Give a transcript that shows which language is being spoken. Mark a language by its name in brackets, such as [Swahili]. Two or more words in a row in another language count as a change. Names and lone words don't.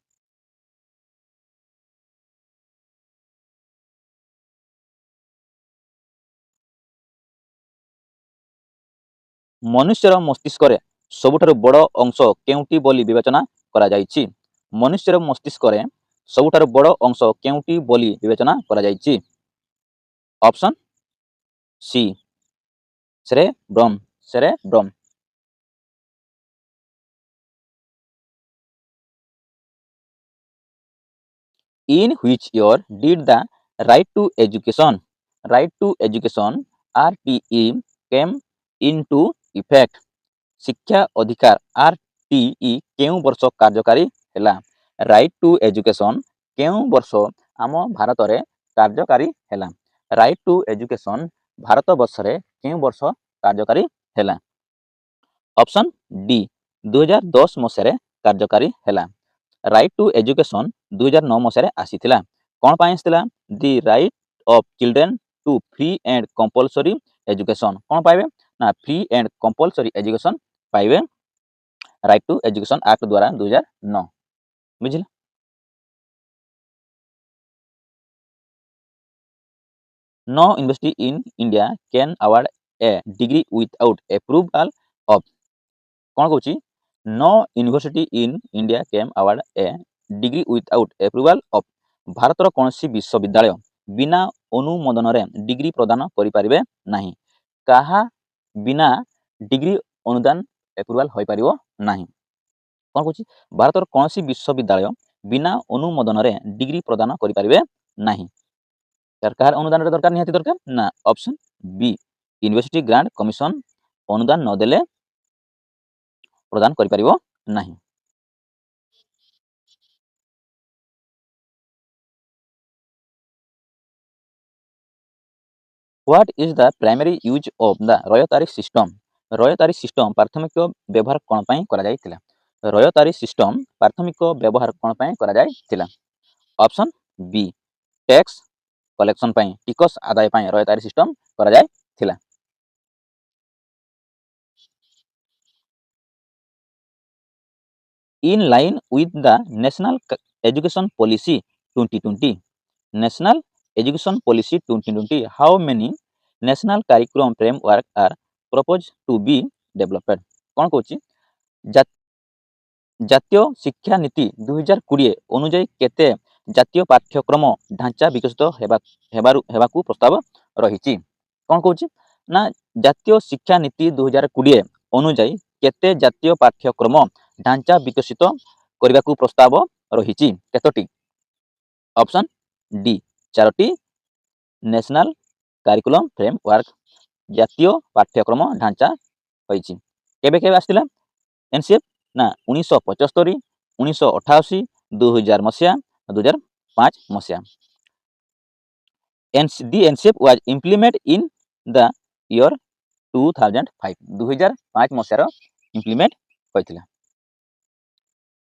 [Odia] ମନୁଷ୍ୟର ମସ୍ତିଷ୍କରେ ସବୁଠାରୁ ବଡ଼ ଅଂଶ କେଉଁଟି ବୋଲି ବିବେଚନା କରାଯାଇଛି? ମନୁଷ୍ୟର ମସ୍ତିଷ୍କରେ ସବୁଠାରୁ ବଡ଼ ଅଂଶ କେଉଁଟି ବୋଲି ବିବେଚନା କରାଯାଇଛି? [English] option C cerebrum. In which year did the right to education RTE came into effect? [Odia] ଶିକ୍ଷା ଅଧିକାର RTE କେଉଁ ବର୍ଷ କାର୍ଯ୍ୟକାରୀ ହେଲା? ରାଇଟ୍ ଟୁ ଏଜୁକେସନ୍ କେଉଁ ବର୍ଷ ଆମ ଭାରତରେ କାର୍ଯ୍ୟକାରୀ ହେଲା? ରାଇଟ୍ ଟୁ ଏଜୁକେସନ୍ ଭାରତ ବର୍ଷରେ କେଉଁ ବର୍ଷ କାର୍ଯ୍ୟକାରୀ ହେଲା? [English] option D [Odia] 2010 ମସିହାରେ କାର୍ଯ୍ୟକାରୀ ହେଲା। ରାଇଟ୍ ଟୁ ଏଜୁକେସନ୍ 2009 ମସିହାରେ ଆସିଥିଲା। କ'ଣ ପାଇଁ ଆସିଥିଲା? [English] The Right of Children to Free and Compulsory Education. କ'ଣ ପାଇବେ? [Odia] ନା [English] free and compulsory education [Odia] ପାଇବେ ରାଇଟ୍ ଟୁ ଏଜୁକେସନ୍ ଆକ୍ଟ ଦ୍ୱାରା 2009। ବୁଝିଲେ? [English] No university in India can award a degree without approval of [Odia] କ'ଣ କହୁଛି? [English] No university in India can award a degree without approval of [Odia] ଭାରତର କୌଣସି ବିଶ୍ୱବିଦ୍ୟାଳୟ ବିନା ଅନୁମୋଦନରେ ଡିଗ୍ରୀ ପ୍ରଦାନ କରିପାରିବେ ନାହିଁ। କାହା ବିନା ଡିଗ୍ରୀ ଅନୁଦାନ ଏପ୍ରୁଭାଲ ହୋଇପାରିବ ନାହିଁ। କ'ଣ କହୁଛି? ଭାରତର କୌଣସି ବିଶ୍ୱବିଦ୍ୟାଳୟ ବିନା ଅନୁମୋଦନରେ ଡିଗ୍ରୀ ପ୍ରଦାନ କରିପାରିବେ ନାହିଁ। କାହାର ଅନୁଦାନର ଦରକାର? ନିହାତି ଦରକାର ନା [English] option B [Odia] ୟୁନିଭର୍ସିଟି ଗ୍ରାଣ୍ଟ କମିଶନ ଅନୁଦାନ ନଦେଲେ ପ୍ରଦାନ କରିପାରିବ ନାହିଁ। [English] What is the primary use of the royal system? royal system [Odia] ପ୍ରାଥମିକ ବ୍ୟବହାର କ'ଣ ପାଇଁ କରାଯାଇଥିଲା? [English] royal system [Odia] ପ୍ରାଥମିକ ବ୍ୟବହାର କ'ଣ ପାଇଁ କରାଯାଇଥିଲା? [English] option B tax collection [Odia] ପାଇଁ ଟିକସ ଆଦାୟ ପାଇଁ [English] royal system [Odia] କରାଯାଇଥିଲା। [English] In line with the National Education Policy 2020, National Education Policy 2020, how many national curriculum framework are proposed to be developed? [Odia] କ'ଣ କହୁଛି? ଜାତୀୟ ଶିକ୍ଷା ନୀତି 2020 ଅନୁଯାୟୀ କେତେ ଜାତୀୟ ପାଠ୍ୟକ୍ରମ ଢାଞ୍ଚା ବିକଶିତ ହେବାକୁ ପ୍ରସ୍ତାବ ରହିଛି? କ'ଣ କହୁଛି? ନା ଜାତୀୟ ଶିକ୍ଷା ନୀତି 2020 ଅନୁଯାୟୀ କେତେ ଜାତୀୟ ପାଠ୍ୟକ୍ରମ ଢାଞ୍ଚା ବିକଶିତ କରିବାକୁ ପ୍ରସ୍ତାବ ରହିଛି? କେତୋଟି? [English] option D [Odia] 4ଟି [English] national curriculum framework [Odia] ଜାତୀୟ ପାଠ୍ୟକ୍ରମ ଢାଞ୍ଚା ହୋଇଛି। କେବେ କେବେ ଆସିଥିଲା ଏନସିଏଫ୍? ନା 1975, 1988, 2000 ମସିହା, 2005 ମସିହା। [English] The NCF was implemented in the year 2005, [Odia] 2005 ମସିହାର ଇମ୍ପ୍ଲିମେଣ୍ଟ ହୋଇଥିଲା।